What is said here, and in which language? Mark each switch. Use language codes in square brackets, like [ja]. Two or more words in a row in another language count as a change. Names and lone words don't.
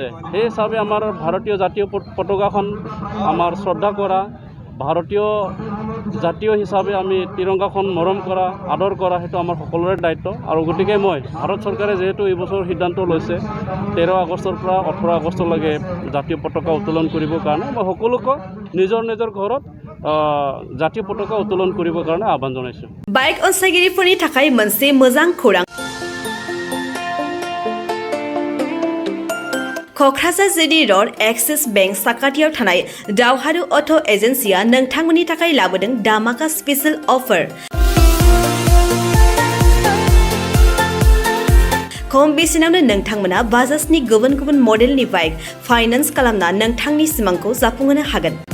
[as] সেই হিচাপে আমাৰ ভাৰতীয় জাতীয় পতাকাখন আমাৰ শ্ৰদ্ধা কৰা, ভাৰতীয় জাতীয় হিচাপে আমি তিৰংগাখন মৰম কৰা, আদৰ কৰা সেইটো আমাৰ সকলোৰে দায়িত্ব। আৰু গতিকে মই ভাৰত চৰকাৰে যিহেতু এই বছৰ সিদ্ধান্ত লৈছে 13 আগষ্টৰ পৰা 18 আগষ্টলৈকে জাতীয় পতাকা উত্তোলন কৰিবৰ কাৰণে মই সকলোকে নিজৰ নিজৰ ঘৰত জাতীয় পতাকা উত্তোলন কৰিবৰ কাৰণে আহ্বান জনাইছোঁ। [brx] बाइक अनसायगिरिफोरनि थाखाय मोनसे मोजां खौरां। क'क्राझार जिडी र'ड एक्सिस बेंक साखाथियाव थानाय दावहारु अट' एजेन्सिया नोंथांमोननि थाखाय लाबोदों दामाका स्पेशल अफार। खम बेसेनावनो नोंथांमोना बाजाजनि गुबुन गुबुन मडेलनि बाइक फाइनान्स खालामना नोंथांनि सिमांखौ जाफुंहोनो हागोन।